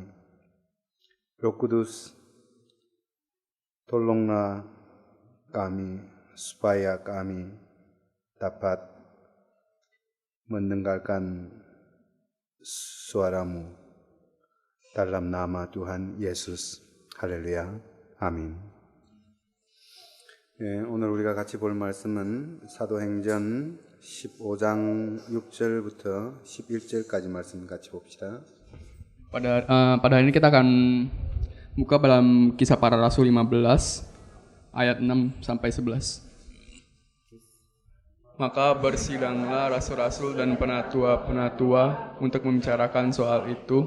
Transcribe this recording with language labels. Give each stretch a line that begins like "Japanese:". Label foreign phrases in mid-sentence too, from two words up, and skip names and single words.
Indonesian: Roh Kudus, tolonglah kami supaya kami dapat mendengarkan suara-Mu dalam nama Tuhan Yesus.
Korean: 할렐루야. 아멘. 네, 오늘 우리가 같이 볼 말씀은 사도행전 15장 6절부터 11절까지 말씀 같이 봅시다.
Indonesian: Pada hari ini kita akan buka dalam Kisah Para Rasul 15 ayat 6 sampai 11. Maka bersidanglah rasul-rasul dan penatua-penatua untuk membicarakan soal itu.